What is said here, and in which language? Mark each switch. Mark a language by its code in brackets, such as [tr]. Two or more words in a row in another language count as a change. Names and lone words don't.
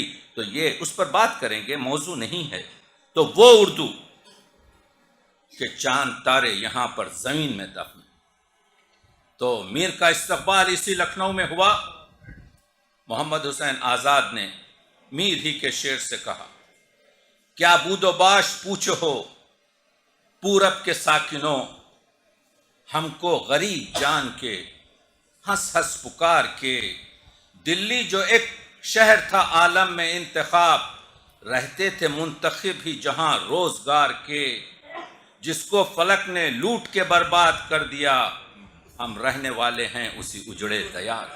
[ur] تو یہ اس پر بات کریں گے، موضوع نہیں ہے۔ تو وہ اردو کہ چاند تارے یہاں پر زمین میں دفن۔ تو میر کا استقبال اسی لکھنؤ میں ہوا۔ محمد حسین آزاد نے میر ہی کے شعر سے کہا، کیا بود و باش پوچھو پورب کے ساکنوں، ہم کو غریب جان کے ہنس ہنس پکار کے، دلی جو ایک شہر تھا عالم میں انتخاب، رہتے تھے منتخب ہی جہاں روزگار کے، جس کو فلک نے لوٹ کے برباد کر دیا، ہم رہنے والے ہیں اسی اجڑے دیار کے۔